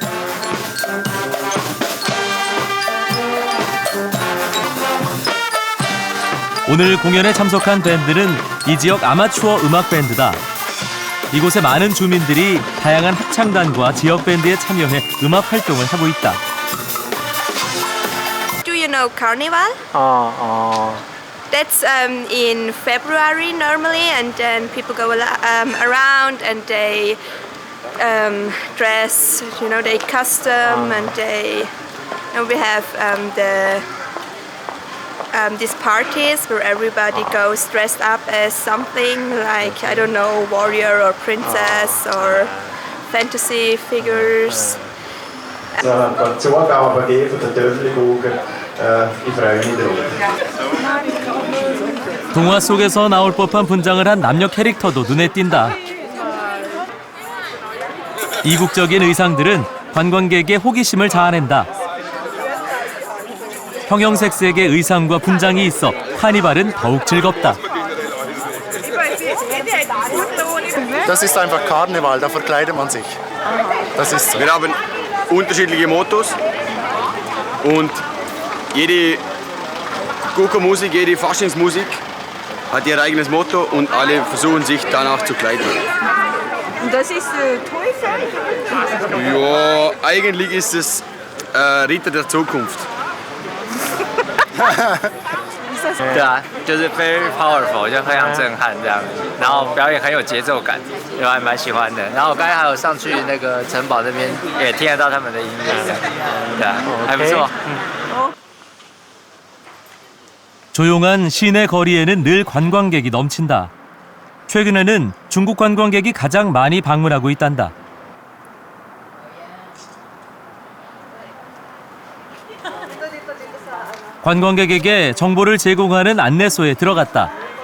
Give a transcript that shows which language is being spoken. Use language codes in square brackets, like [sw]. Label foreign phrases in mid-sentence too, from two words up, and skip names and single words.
[ko] 오늘 공연에 참석한 밴드는 이 지역 아마추어 음악 밴드다. 이곳의 많은 주민들이 다양한 합창단과 지역 밴드에 참여해 음악 활동을 하고 있다. [en] Do you know Carnival? That's in February normally, and then people go around and they dress. You know, they custom and we have these parties where everybody goes dressed up as something like, I don't know, warrior or princess or fantasy figures. [de] Die Zugabe von den Töpfelgugen, ich freue mich drauf. [ko] 동화 속에서 나올 법한 분장을 한 남녀 캐릭터도 눈에 띈다. 이국적인 의상들은 관광객의 호기심을 자아낸다. 형형색색의 의상과 분장이 있어 카니발은 더욱 즐겁다. [de] Das ist einfach Karneval, da verkleidet man sich. Das ist so. Wir haben unterschiedliche Mottos und jede Guckermusik, jede Faschingsmusik hat ihr eigenes Motto und alle versuchen sich danach zu kleiden. Und das ist Teufel? Ja, eigentlich ist es Ritter der Zukunft. [zh] 对啊，就是 [en] very powerful， [zh] 就非常震撼这样，然后表演很有节奏感，就还蛮喜欢的。然后我刚才还有上去那个城堡那边，也听得到他们的音乐，这样，对啊，还不错。 [ko] 조용한 시내 거리에는 늘 관광객이 넘친다. 최근에는 중국 관광객이 가장 많이 방문하고 있단다. 관광객에게 정보를 제공하는 안내소에 들어갔다.